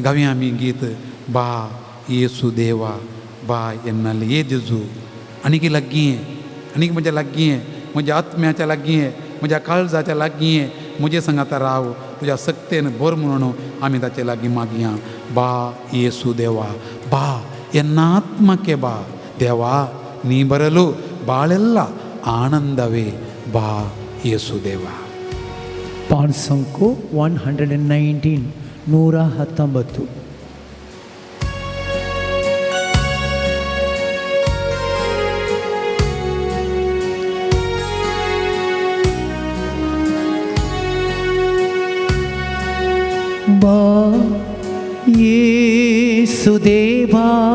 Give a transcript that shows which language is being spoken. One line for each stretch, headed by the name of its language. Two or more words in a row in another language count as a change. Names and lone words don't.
Konkani: गावया आमी गीत बा येसू देवा बा येन्नाल्ली ये जेजू आनीक लागीं आनीक म्हज्या लागीं म्हज्या आत्म्याच्या लागीं म्हज्या काळजाच्या लागीं म्हजे सांगाता राव तुज्या सक्तेन भर म्हणून आमी ताचे लागीं मागया बा येसू देवा बा
Kannada: ಎನ್ನಾತ್ಮಕ್ಕೆ ಬಾ ದೇವಾ ನೀ ಬರಲು ಬಾಳೆಲ್ಲ ಆನಂದವೇ ಬಾ ಯೇಸುದೇವ. ಪಾಠ ಸಂಖ್ಯೆ 119 119. ಬಾ ಯೇಸುದೇವಾ